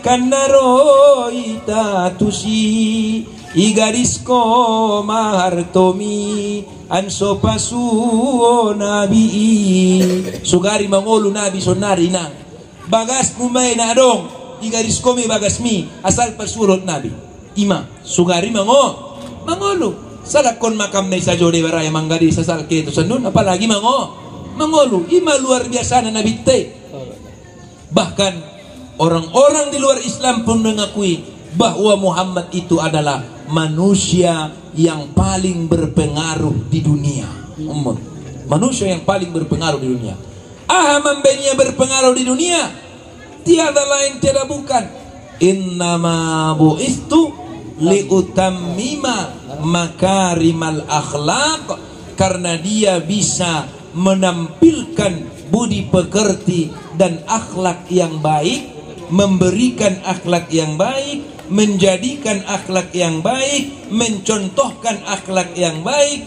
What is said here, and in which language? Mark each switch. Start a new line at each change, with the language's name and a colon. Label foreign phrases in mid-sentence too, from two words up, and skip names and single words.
Batak Mandailing: kanaro itatusi igarisko mahartomi anso pasuo nabi sugari mangolu nabi sonari nang bagas kumay na adong igarisko mi bagas mi asal pasurot nabi ima sugari mangolu salakon makam na isa jode baraya manggadi sa salke to sanun apalagi mangolu ima
Indonesian: luar biasa
Batak Mandailing: na nabi te.
Indonesian: Bahkan orang-orang di luar Islam pun mengakui bahwa Muhammad itu adalah manusia yang paling berpengaruh di dunia. Manusia yang paling berpengaruh di dunia. Membenia berpengaruh di dunia tiada lain tiada bukan
Arabic: إنما بعثت لأتمم مكارم الأخلاق,
Indonesian: karena dia bisa menampilkan budi pekerti dan akhlak yang baik, memberikan akhlak yang baik, menjadikan akhlak yang baik, mencontohkan akhlak yang baik.